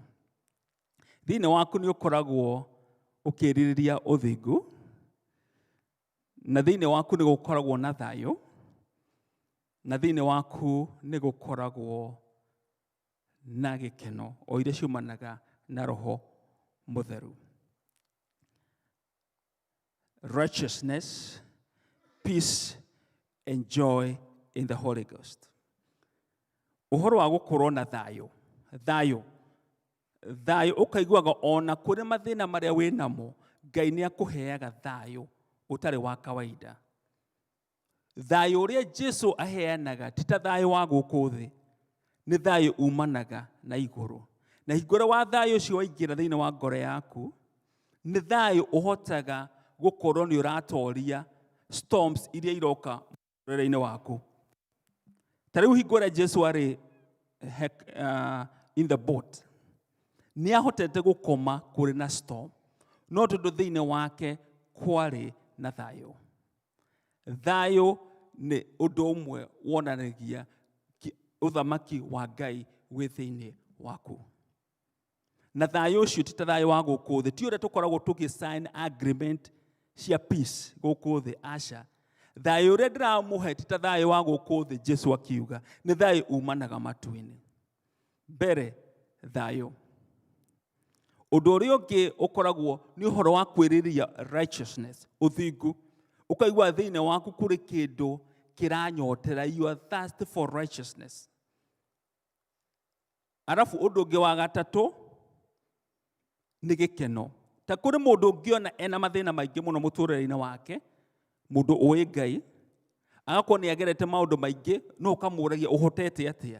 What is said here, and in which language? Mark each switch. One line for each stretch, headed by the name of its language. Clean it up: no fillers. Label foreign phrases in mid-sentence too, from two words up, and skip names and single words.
Kikuyu: Thĩinĩ waku nĩ ũkoragwo ũkĩrirĩria ũthingu, na thĩinĩ waku nĩ gũkoragwo na thayũ, na thĩinĩ waku nĩ gũkoragwo na gĩkeno o iria ciumanaga na Roho Mũtheru.
English: Righteousness, peace and joy in the Holy Ghost.
Kikuyu: Ũhoro wa gũkorwo na thayũ. Thayũ ũkaiguaga ona kũrĩ mathĩna marĩa wĩ namo, Ngai nĩ akũheaga thayũ ũtarĩ wa kawaida. Thayũ ũrĩa Jesũ aheanaga ti ta thayũ wa gũkũ thĩ, nĩ thayũ umanaga na igũrũ. Na hingũra wa thayũ ũcio waingĩra thĩinĩ wa ngoro yaku, nĩ thayũ ũhotaga gũkorwo nĩ ũratoria storms iria iroka mũtũrĩre-inĩ waku. Ta rĩu hingo ĩrĩa Jesũ arĩ
English: in the boat,
Kikuyu: nĩ ahotete gũkoma kũrĩ na storm, no tondũ thĩinĩ wake kwarĩ na thayũ. Thayũ nĩ ũndũ ũmwe wonanagia ũthamaki wa Ngai wĩ thĩinĩ waku. Na thayũ ũcio ti ta thayũ wa gũkũ thĩ, ti ũrĩa tũkoragwo tũgĩ-sign agreement cia peace gũkũ thĩ, aca. Thayũ ũrĩa ndĩramũhe ti ta thayũ wa gũkũ thĩ, Jesũ akiuga, nĩ thayũ umanaga matu-inĩ. Mbere, thayũ. Ũndũ ũrĩa ũngĩ ũkoragwo nĩ ũhoro wa kwĩrirĩria righteousness, ũthingu. Ũkaigua thĩinĩ waku kũrĩ kĩndũ kĩranyotera,
English: you are thirsty for righteousness.
Kikuyu: Arafu ũndũ ũngĩ wa gatatũ nĩ gĩkeno. Ta kũrĩ mũndũ ũngĩona ena mathĩna maingĩ mũno mũtũrĩre-inĩ wake, mũndũ ũĩ Ngai, agakorwo nĩ agerete maũndũ maingĩ, no ũkamũũragia ũhotete atĩa.